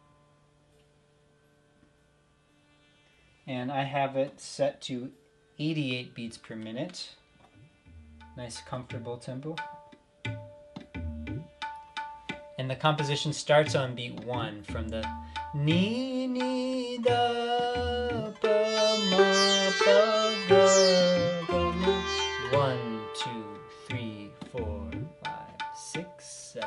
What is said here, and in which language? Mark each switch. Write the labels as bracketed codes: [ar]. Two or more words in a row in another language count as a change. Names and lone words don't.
[en] And I have it set to 88 beats per minute. Nice comfortable tempo. And the composition starts on beat 1 from the ni ni da pa ma pa ga ga ma. 1, 2, 3, 4, 5, 6, 7.